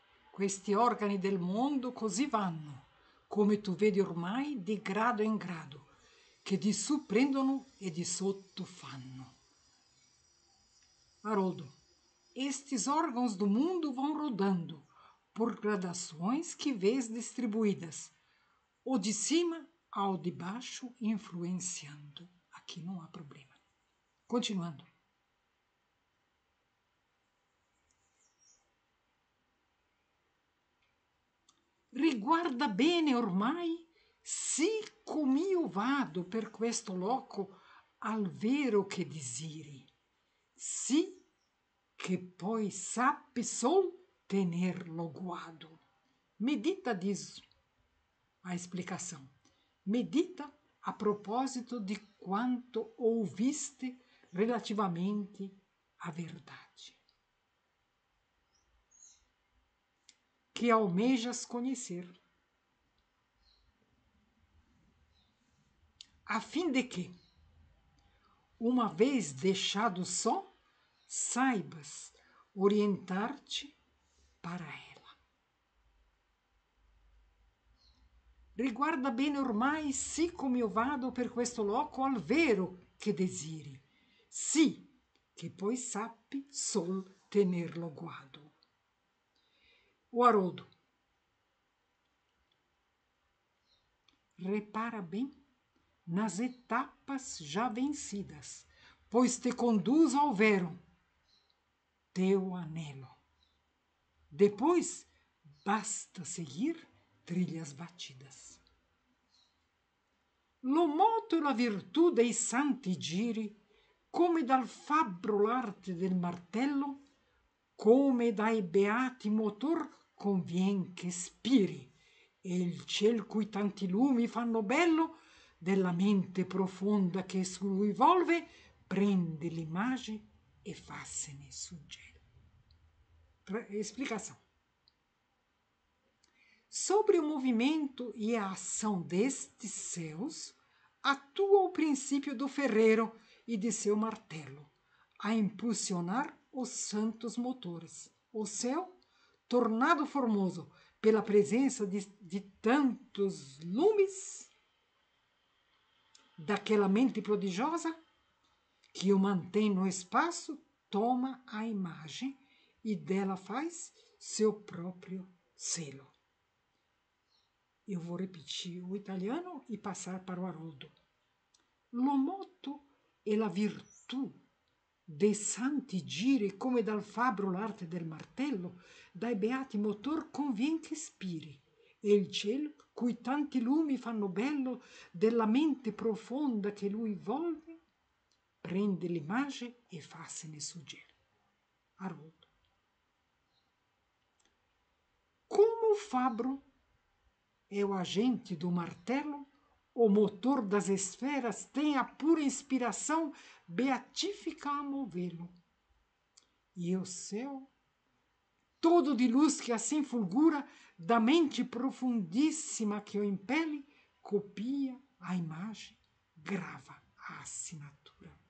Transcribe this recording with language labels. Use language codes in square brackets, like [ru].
[it] Questi organi del mondo così vanno, come tu vedi ormai, di grado in grado, che di su prendono e di sotto fanno. [pt] Haroldo, estes órgãos do mundo vão rodando por gradações que vês distribuídas, o de cima ao de baixo influenciando. Aqui não há problema. Continuando. [it] Riguarda bene ormai, sì com'io vado per questo loco al vero che desiri, sì che poi sappi sol tenerlo guado. [pt] Medita disso, a explicação. Medita a propósito de quanto ouviste relativamente à verdade, que almejas conhecer, a fim de que, uma vez deixado só, saibas orientar-te para ela. [it] Riguarda bene ormai, sì come io vado per questo loco al vero che desiri, sì che poi sappi sol tenerlo guado. [pt] O Haroldo, repara bem nas etapas já vencidas, pois te conduz ao vero, teu anelo. Depois, basta seguir trilhas batidas. [it] Lo moto e la virtù dei santi giri, come dal fabbro l'arte del martello, come dai beati motor convien che spiri, e il ciel cui tanti lumi fanno bello, della mente profonda che su lui volve, prende l'imagem e fassene suggello. [pt] Explicação. Sobre o movimento e a ação destes céus, atua o princípio do ferreiro e de seu martelo, a impulsionar os santos motores. O céu, tornado formoso pela presença de tantos lumes, daquela mente prodigiosa, que o mantém no espaço, toma a imagem e dela faz seu próprio selo. Eu vou repetir o italiano e passar para o Haroldo. [it] Lo moto e la virtù dei santi giri come dal fabbro l'arte del martello, dai beati motor convien che spiri, e il cielo, cui tanti lumi fanno bello, della mente profonda che lui volve, prende l'imagem e fassene suggello. [pt] Haroldo. Como o fabbro é o agente do martelo, o motor das esferas tem a pura inspiração beatífica a movê-lo. E o céu, todo de luz que assim fulgura, da mente profundíssima que o impele, copia a imagem, grava a assinatura.